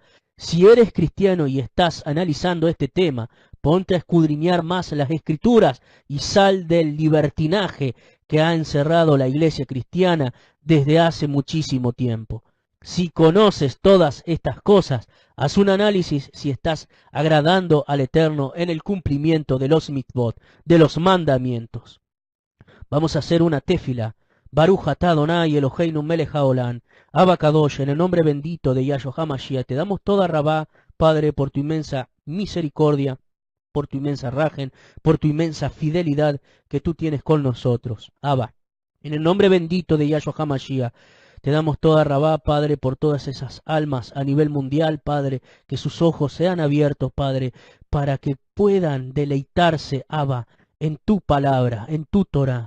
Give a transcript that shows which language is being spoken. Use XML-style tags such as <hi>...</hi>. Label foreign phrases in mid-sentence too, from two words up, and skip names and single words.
<es>Si eres cristiano y estás analizando este tema, ponte a escudriñar más las Escrituras y sal del libertinaje que ha encerrado la iglesia cristiana desde hace muchísimo tiempo. Si conoces todas estas cosas, haz un análisis si estás agradando al Eterno en el cumplimiento de los mitzvot, de los mandamientos. Vamos a hacer una tefila.</es> <he>ברוך אתה אדוני אלוהינו מלך העולם. אבא קדוש,</he> <es>en el nombre bendito de Yahshua HaMashiach, te damos toda Rabá, Padre, por tu inmensa misericordia, por tu inmensa rajen, por tu inmensa fidelidad que tú tienes con nosotros. Abba, en el nombre bendito de Yahshua HaMashiach, te damos toda Rabá, Padre, por todas esas almas a nivel mundial, Padre, que sus ojos sean abiertos, Padre, para que puedan deleitarse, Abba, en tu palabra, en tu Torah.</es>